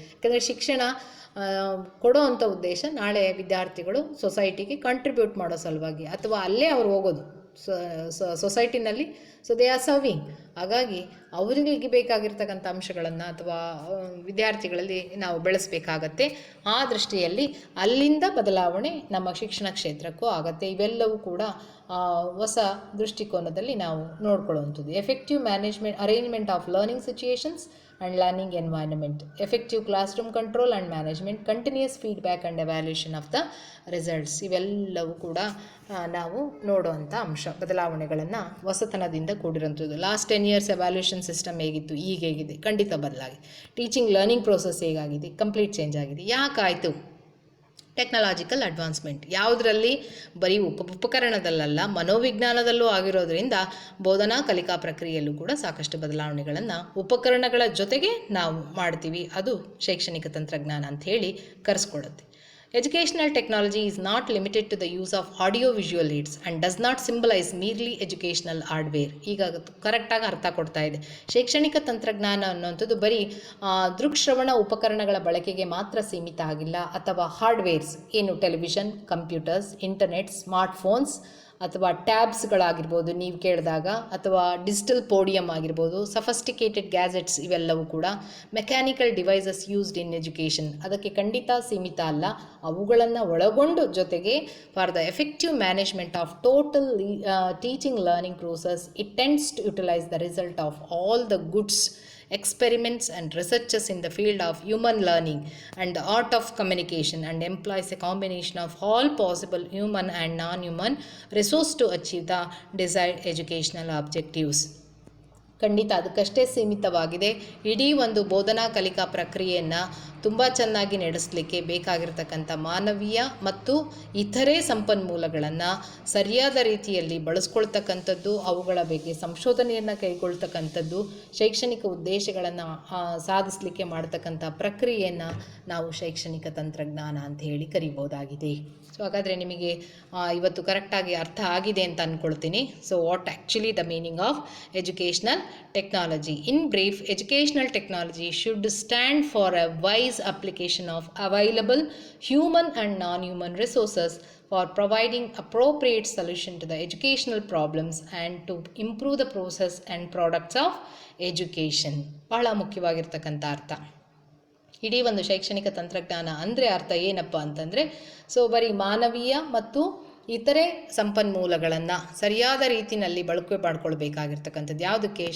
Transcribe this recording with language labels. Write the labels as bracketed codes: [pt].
[kn] ಯಾಕಂದರೆ ಶಿಕ್ಷಣ ಕೊಡೋ ಅಂಥ ಉದ್ದೇಶ ನಾಳೆ ವಿದ್ಯಾರ್ಥಿಗಳು ಸೊಸೈಟಿಗೆ ಕಾಂಟ್ರಿಬ್ಯೂಟ್ ಮಾಡೋ ಸಲುವಾಗಿ, ಅಥವಾ ಅಲ್ಲೇ ಅವ್ರು ಹೋಗೋದು ಸೊಸೈಟಿನಲ್ಲಿ. [en] So they are serving. [kn] ಹಾಗಾಗಿ ಅವರಿಗೆ ಬೇಕಾಗಿರ್ತಕ್ಕಂಥ ಅಂಶಗಳನ್ನು ಅಥವಾ ವಿದ್ಯಾರ್ಥಿಗಳಲ್ಲಿ ನಾವು ಬೆಳೆಸಬೇಕಾಗತ್ತೆ. ಆ ದೃಷ್ಟಿಯಲ್ಲಿ ಅಲ್ಲಿಂದ ಬದಲಾವಣೆ ನಮ್ಮ ಶಿಕ್ಷಣ ಕ್ಷೇತ್ರಕ್ಕೂ ಆಗುತ್ತೆ. ಇವೆಲ್ಲವೂ ಕೂಡ ಹೊಸ ದೃಷ್ಟಿಕೋನದಲ್ಲಿ ನಾವು ನೋಡ್ಕೊಳ್ಳುವಂಥದ್ದು. [en] Effective arrangement of learning situations and learning environment, effective classroom control and management, continuous feedback and evaluation of the results. [kn] ಇವೆಲ್ಲವೂ ಕೂಡ ನಾವು ನೋಡುವಂಥ ಅಂಶ. ಬದಲಾವಣೆಗಳನ್ನು ಹೊಸತನದಿಂದ ಕೂಡಿರುವಂಥದ್ದು. ಲಾಸ್ಟ್ 10 years ಎವ್ಯಾಲ್ಯೂಷನ್ ಸಿಸ್ಟಮ್ ಹೇಗಿತ್ತು, ಈಗ ಹೇಗಿದೆ? ಖಂಡಿತ ಬದಲಾಗಿದೆ. ಟೀಚಿಂಗ್ ಲರ್ನಿಂಗ್ ಪ್ರೋಸೆಸ್ ಹೇಗಾಗಿದೆ? ಕಂಪ್ಲೀಟ್ ಚೇಂಜ್ ಆಗಿದೆ. ಯಾಕಾಯಿತು? [en] Technological advancement. ಯಾವುದರಲ್ಲಿ? [kn] ಬರೀ ಉಪಕರಣದಲ್ಲ, ಮನೋವಿಜ್ಞಾನದಲ್ಲೂ ಆಗಿರೋದ್ರಿಂದ ಬೋಧನಾ ಕಲಿಕಾ ಪ್ರಕ್ರಿಯೆಯಲ್ಲೂ ಕೂಡ ಸಾಕಷ್ಟು ಬದಲಾವಣೆಗಳನ್ನು ಉಪಕರಣಗಳ ಜೊತೆಗೆ ನಾವು ಮಾಡ್ತೀವಿ. ಅದು ಶೈಕ್ಷಣಿಕ ತಂತ್ರಜ್ಞಾನ ಅಂತ ಹೇಳಿ ಕರೆಸ್ಕೊಳ್ಳುತ್ತೆ. [en] Educational technology is not limited to the use of audio-visual aids and does not symbolize merely educational hardware. [kn] ಈಗ ಕರೆಕ್ಟಾಗಿ ಅರ್ಥ ಕೊಡ್ತಾ ಇದೆ. ಶೈಕ್ಷಣಿಕ ತಂತ್ರಜ್ಞಾನ ಅನ್ನುವಂಥದ್ದು ಬರೀ ದೃಕ್ಶ್ರವಣ ಉಪಕರಣಗಳ ಬಳಕೆಗೆ ಮಾತ್ರ ಸೀಮಿತ ಆಗಿಲ್ಲ, ಅಥವಾ ಹಾರ್ಡ್ವೇರ್ಸ್ ಏನು ಟೆಲಿವಿಷನ್, ಕಂಪ್ಯೂಟರ್ಸ್, ಇಂಟರ್ನೆಟ್, ಸ್ಮಾರ್ಟ್ಫೋನ್ಸ್ ಅಥವಾ ಟ್ಯಾಬ್ಸ್ಗಳಾಗಿರ್ಬೋದು ನೀವು ಕೇಳಿದಾಗ, ಅಥವಾ ಡಿಜಿಟಲ್ ಪೋಡಿಯಮ್ ಆಗಿರ್ಬೋದು, ಸಫಸ್ಟಿಕೇಟೆಡ್ ಗ್ಯಾಜೆಟ್ಸ್, ಇವೆಲ್ಲವೂ ಕೂಡ [en] Mechanical devices used in education. [kn] ಅದಕ್ಕೆ ಖಂಡಿತ ಸೀಮಿತ ಅಲ್ಲ, ಅವುಗಳನ್ನು ಒಳಗೊಂಡು ಜೊತೆಗೆ [en] For the effective management of total teaching learning process it tends to utilise the result of all the goods experiments and researches in the field of human learning and the art of communication, and employs a combination of all possible human and non-human resources to achieve the desired educational objectives. [kn] ಖಂಡಿತ ಅದಕ್ಕಷ್ಟೇ ಸೀಮಿತವಾಗಿದೆ. ಇಡೀ ಒಂದು ಬೋಧನಾ ಕಲಿಕಾ ಪ್ರಕ್ರಿಯೆಯನ್ನು ತುಂಬ ಚೆನ್ನಾಗಿ ನಡೆಸಲಿಕ್ಕೆ ಬೇಕಾಗಿರ್ತಕ್ಕಂಥ ಮಾನವೀಯ ಮತ್ತು ಇತರೆ ಸಂಪನ್ಮೂಲಗಳನ್ನು ಸರಿಯಾದ ರೀತಿಯಲ್ಲಿ ಬಳಸ್ಕೊಳ್ತಕ್ಕಂಥದ್ದು, ಅವುಗಳ ಬಗ್ಗೆ ಸಂಶೋಧನೆಯನ್ನು ಕೈಗೊಳ್ತಕ್ಕಂಥದ್ದು, ಶೈಕ್ಷಣಿಕ ಉದ್ದೇಶಗಳನ್ನು ಸಾಧಿಸಲಿಕ್ಕೆ ಮಾಡ್ತಕ್ಕಂಥ ಪ್ರಕ್ರಿಯೆಯನ್ನು ನಾವು ಶೈಕ್ಷಣಿಕ ತಂತ್ರಜ್ಞಾನ ಅಂತ ಹೇಳಿ ಕರಿಬೋದಾಗಿದೆ. ಸೊ ಹಾಗಾದರೆ ನಿಮಗೆ ಇವತ್ತು ಕರೆಕ್ಟಾಗಿ ಅರ್ಥ ಆಗಿದೆ ಅಂತ ಅಂದ್ಕೊಳ್ತೀನಿ. [en] So what actually the meaning of educational technology. In brief, educational technology should stand for a wise application of available human and non-human resources for providing appropriate solution to the educational problems and to improve the process and products of education. [kn] ಬಹಳ ಮುಖ್ಯವಾಗಿರ್ತಕ್ಕಂಥ ಅರ್ಥ. ಇಡೀ ಒಂದು ಶೈಕ್ಷಣಿಕ ತಂತ್ರಜ್ಞಾನ ಅಂದರೆ ಅರ್ಥ ಏನಪ್ಪ ಅಂತಂದರೆ, ಸೊ ಬರೀ ಮಾನವೀಯ ಮತ್ತು ಇತರೆ ಸಂಪನ್ಮೂಲಗಳನ್ನು ಸರಿಯಾದ ರೀತಿಯಲ್ಲಿ ಬಳಕೆ ಮಾಡ್ಕೊಳ್ಬೇಕಾಗಿರ್ತಕ್ಕಂಥದ್ದು. ಯಾವುದಕ್ಕೆ?